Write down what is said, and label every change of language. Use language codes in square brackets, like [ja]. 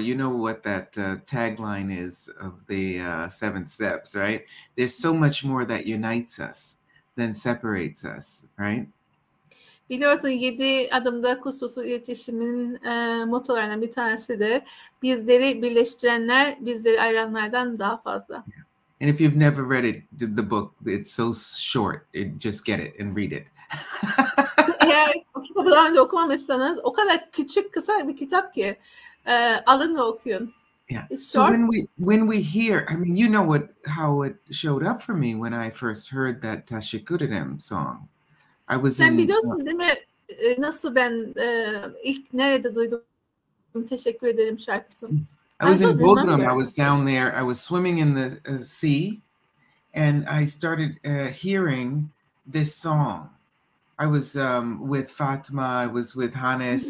[en] You know what that tagline is of the 7 steps, right? There's so much more that unites us than separates us, right? [tr] Biliyorsun 7 adımda kusursuz iletişimin motolarından bir tanesidir. Bizleri birleştirenler, bizleri ayıranlardan daha fazla. [en] And if you've never read it, the book, it's so short. Just get it and read it. [tr] Eğer o kitabı daha önce okumamışsanız o kadar küçük, kısa bir kitap ki alın ve okuyun. [en] Yeah. So when we hear, I mean, you know how it showed up for me when I first heard that Teşekkür song. [tr] Sen biliyorsun değil mi nasıl ben ilk nerede duydum teşekkür ederim şarkısını? [en] I was in Bodrum. I was down there. I was swimming in the sea, and I started hearing this song. I was with Fatma. I was with Hannes.